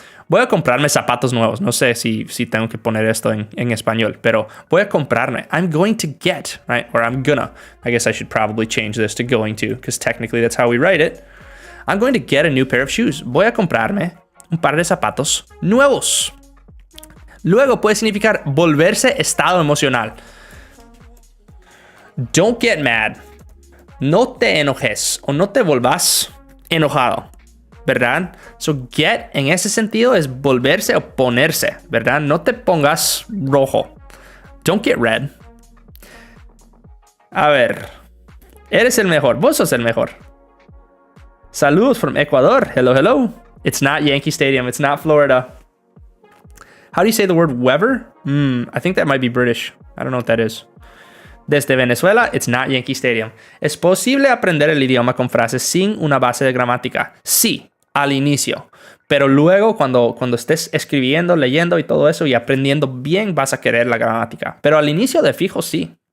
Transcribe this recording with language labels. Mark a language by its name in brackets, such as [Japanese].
[Spanish] Voy a comprarme zapatos nuevos. No sé si tengo que poner esto en español, pero voy a comprarme. [English] I'm going to get, right? Or I'm gonna. I guess I should probably change this to going to, because technically that's how we write it. I'm going to get a new pair of shoes. [Spanish] Voy a comprarme un par de zapatos nuevos. Luego puede significar volverse estado emocional. [English] Don't get mad. [Spanish] No te enojes o no te volvas enojado, ¿verdad? So get en ese sentido es volverse o ponerse, ¿verdad? No te pongas rojo. [English] Don't get red. [Spanish] A ver. Eres el mejor. Vos sos el mejor. Saludos [English] from Ecuador. Hello. It's not Yankee Stadium. It's not Florida. How do you say the word weather? I think that might be British. I don't know what that is. [Spanish] Desde Venezuela, [English] it's not Yankee Stadium. [Spanish] ¿Es posible aprender el idioma con frases sin una base de gramática? Sí, al inicio. Pero luego, cuando estés escribiendo, leyendo y todo eso y aprendiendo bien, vas a querer la gramática. Pero al inicio, de fijo, sí.